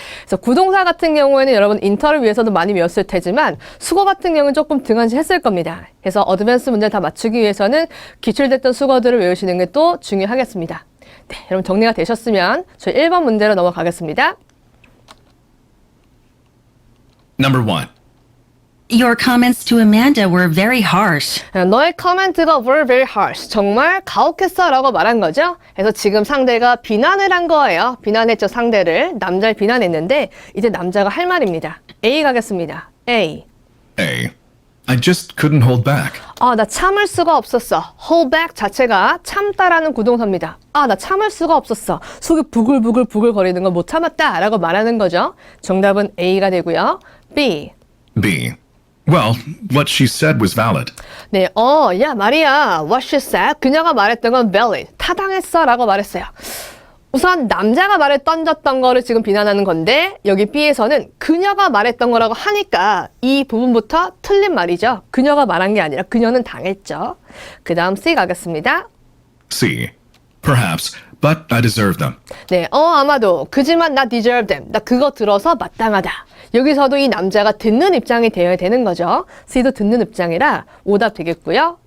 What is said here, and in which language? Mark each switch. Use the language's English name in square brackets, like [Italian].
[Korean] 그래서 구동사 같은 경우에는 여러분 인터를 위해서도 많이 외웠을 테지만 수거 같은 경우는 조금 등한시 했을 겁니다. 그래서 어드밴스 문제를 다 맞추기 위해서는 기출됐던 수거들을 외우시는 게 또 중요하겠습니다. 네, 여러분 정리가 되셨으면 저희 1번 문제로 넘어가겠습니다. [English] Number 1. Your comments to Amanda were very harsh. [Korean] 너의 커멘트가 [English] were very harsh. [Korean] 정말 가혹했어 라고 말한 거죠. 그래서 지금 상대가 비난을 한 거예요. 비난했죠, 상대를. 남자를 비난했는데 이제 남자가 할 말입니다. A 가겠습니다. A. [English] A. I just couldn't hold back. [Korean] 나 참을 수가 없었어. hold back 자체가 참다라는 구동사입니다. 나 참을 수가 없었어. 속이 부글부글 거리는 걸 못 참았다 라고 말하는 거죠. 정답은 A가 되고요. B. [English] B. Well, what she said was valid. [Korean] 네, 야, 마리아, [English] what she said, [Korean] 그녀가 말했던 건 valid, 타당했어 라고 말했어요. 우선 남자가 말을 던졌던 거를 지금 비난하는 건데 여기 B에서는 그녀가 말했던 거라고 하니까 이 부분부터 틀린 말이죠. 그녀가 말한 게 아니라 그녀는 당했죠. 그 다음 C 가겠습니다. [English] C. Perhaps, but I deserve them. [Korean] 네, 아마도 그지만 나 [English] deserve them, [Korean] 나 그거 들어서 마땅하다. 여기서도 이 남자가 듣는 입장이 되어야 되는 거죠. C도 듣는 입장이라 오답 되겠고요.